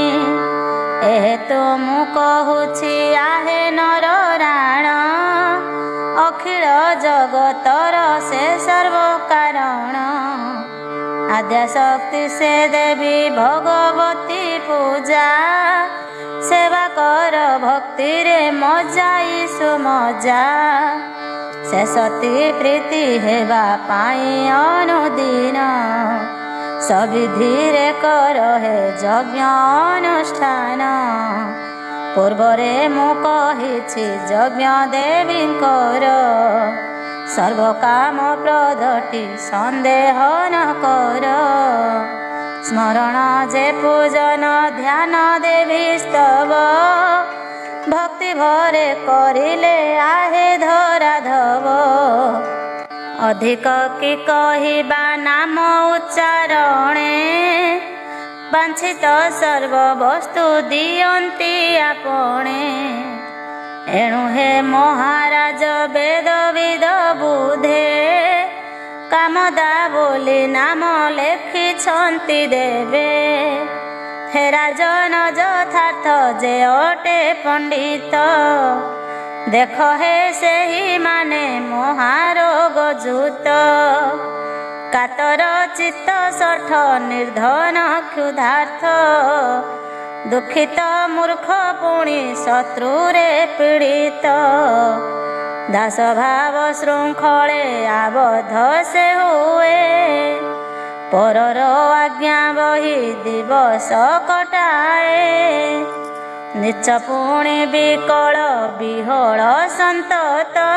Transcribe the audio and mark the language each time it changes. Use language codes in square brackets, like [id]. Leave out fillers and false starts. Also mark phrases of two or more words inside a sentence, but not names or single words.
[or] ଏହେତୁ ମୁଁ କହୁଛି ଆହେ ନର ରାଣ ଅଖିଳ ଜଗତର ସେ ସର୍ବ କାରଣ ଆଦ୍ୟା ଶକ୍ତି ସେ ଦେବୀ ଭଗବତୀ ପୂଜା ସେବା କର ଭକ୍ତି ରେ ମଜାଇ ସୁମଜା ସେ ସତୀ ପ୍ରୀତି ହେବା ପାଇଁ ଅନୁଦିନ ସବିଧିରେ କର ହେ ଯଜ୍ଞ ଅନୁଷ୍ଠାନ ପୂର୍ବରେ ମୁଁ କହିଛି ଯଜ୍ଞ ଦେବୀଙ୍କର ସର୍ବ କାମ ପ୍ରଦଟି ସନ୍ଦେହ ନ କର ସ୍ମରଣ ଯେ ପୂଜନ ଧ୍ୟାନ ଦେବୀ ସ୍ତବ ଭକ୍ତି ଭରେ କରିଲେ ଆହେ ଧରାଧବ ଅଧିକ କି କହିବା ନାମ ଉଚ୍ଚାରଣେ ବାଞ୍ଛିତ ସର୍ବ ବସ୍ତୁ ଦିଅନ୍ତି ଆପଣେ ଏଣୁ ହେ ମହାରାଜ ବେଦ ବିଦ ବୁଧେ କାମଦା ବୋଲି ନାମ ଲେଖିଛନ୍ତି ଦେବେ ହେ ରାଜନ ଯଥାର୍ଥ ଯେ ଅଟେ ପଣ୍ଡିତ ଦେଖ ହେ ସେହି ମାନେ ମହାରୋଗ ଯୁତ କାତର ଚିତ୍ତ ଶଠ ନିର୍ଧନ କ୍ଷୁଧାର୍ତ୍ତ ଦୁଖିତ ମୂର୍ଖ ପୁଣି ଶତ୍ରୁରେ ପୀଡ଼ିତ ଦାସ ଭାବ ଶୃଙ୍ଖଳେ ଆବଦ୍ଧ ସେ ହୁଏ ପରର ଆଜ୍ଞା ବହି ଦିବସ କଟାଏ ନୀଚ ପୁଣି ବିକଳ ବିହ୍ୱଳ ସନ୍ତତ